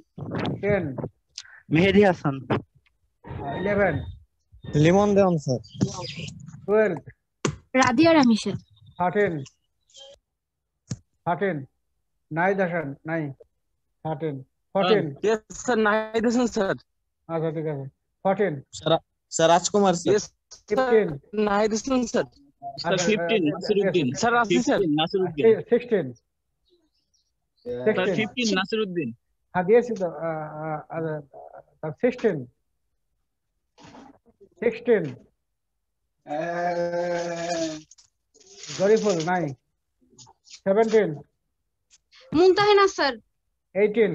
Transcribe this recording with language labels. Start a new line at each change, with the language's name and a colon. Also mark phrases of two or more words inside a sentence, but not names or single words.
Bangla: 10 মেহেদি হাসান। 11 লিমন দেওয়ান স্যার। 12 Radia Ramisha. 13 নাইদ হাসান নাই 13 14
English: Yes, sir. Nahid Hasan, sir.
Bangla: আচ্ছা ঠিক আছে 14
English: Sir Rajkumar, sir. Yes, sir. 15 Nahid Hasan, sir. Sir, 15 Nasiruddin. Sir, Rafi, sir. 16 Sir, 15 Nasiruddin.
Bangla: হ্যাঁ দিয়েছি তো 16 জরিফুল নাই 17
English: Muntahina, sir. 18